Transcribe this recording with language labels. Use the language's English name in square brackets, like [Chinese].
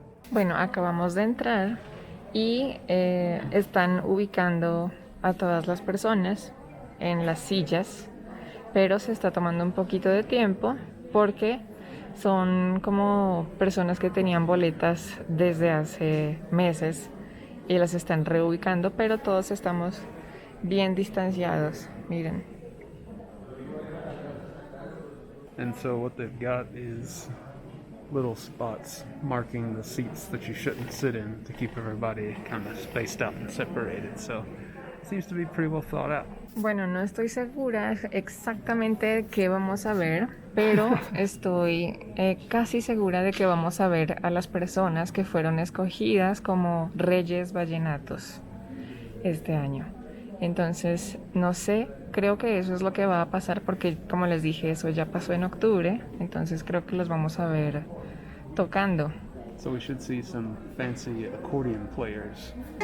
[Spanish] Bueno, acabamos de entrar y están ubicando a todas las personas en las sillas, pero se está tomando un poquito de tiempo porque son como personas que tenían boletas desde hace meses y las están reubicando, pero todos estamos bien distanciados, miren. [English] And so what they've got is little spots marking the seats that you shouldn't sit in to keep everybody kind of spaced out and separated. So it seems to be pretty well thought out. [Spanish] Bueno, no estoy segura exactamente qué vamos a ver, pero estoy casi segura de que vamos a ver a las personas que fueron escogidas como reyes vallenatos este año. Entonces, no sé, creo que eso es lo que va a pasar porque, como les dije, eso ya pasó en octubre, entonces creo que los vamos a ver tocando. [English] So we should see some fancy accordion players.